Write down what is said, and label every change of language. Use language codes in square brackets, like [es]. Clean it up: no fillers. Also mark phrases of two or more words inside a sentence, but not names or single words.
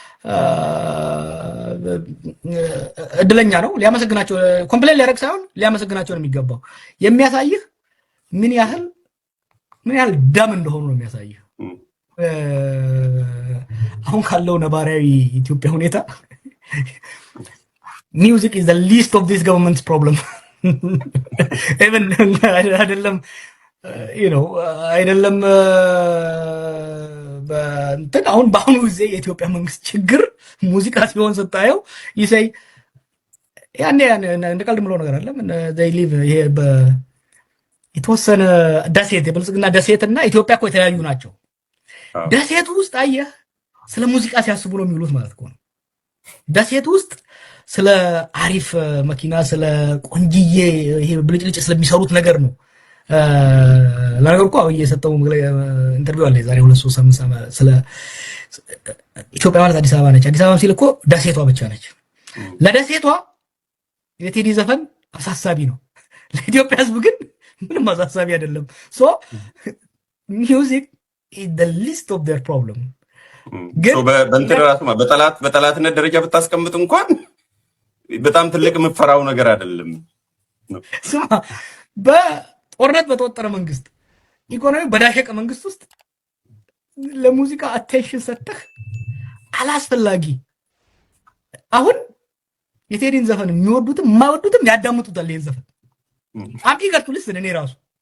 [am] እድለኛ ነው። ሊያመሰግናቸው ኮምፕሌን ሊያደርግ ሳይሆን ሊያመሰግናቸው ነው የሚገባው። የሚያሳይህ ምን ያህል ደም እንደሆኑ ነው የሚያሳይህ። አሁን ካለው ነባራዊ ኢትዮጵያ ሁኔታ ሚውዚክ [en] is the least of this government's problem even [am] አይደለም አይደለም በእንትን አሁን በአሁኑ ጊዜ የኢትዮጵያ መንግስት ችግር ሙዚቃ ሲሆን ስታየው ይሰይ ያኔ እንደ ቀልድ ምለው ነገር አለ። [en] they live [am] ይሄ የተወሰነ ደሴት የብልጽግና ደሴትና ኢትዮጵያ እኮ የተለያዩ ናቸው። ደሴት ውስጥ አየህ ስለ ሙዚቃ ሲያስቡ ነው የሚውሉት ማለት ነው። ደሴት ውስጥ ስለ አሪፍ መኪና ስለ ቆንጂዬ ይሄ ብልጭልጭ ስለሚሰሩት ነገር ነው። ለነገሩ እኮ እየሰጠው ኢንተርቪው አለ ዛሬ 2-3 ሳምንት ስለ ኢትዮጵያ ማለት አዲስ አበባ ነች። አዲስ አበባ ሲል እኮ ደሴቷ ብቻ ነች። ለደሴቷ የቴዲ ዘፈን አሳሳቢ ነው። ለኢትዮጵያ ሕዝብ ግን ምንም አሳሳቢ አይደለም። [en] so music is the least of their problem [am] ግን በእንትን ራሱ በጠላትነት ደረጃ ብታስቀምጥ እንኳን በጣም ትልቅ የምፈራው ነገር አይደለም። ስማ በጦርነት በተወጠረ መንግስት ኢኮኖሚ በዳሸቀ መንግስት ውስጥ ለሙዚቃ አቴንሽን ሰጥተህ አላስፈላጊ አሁን የቴዲን ዘፈን የሚወዱትም የማይወዱትም ያዳምጡታል። ይሄን ዘፈን አምጪ ገርቱልስ እኔ ራሱ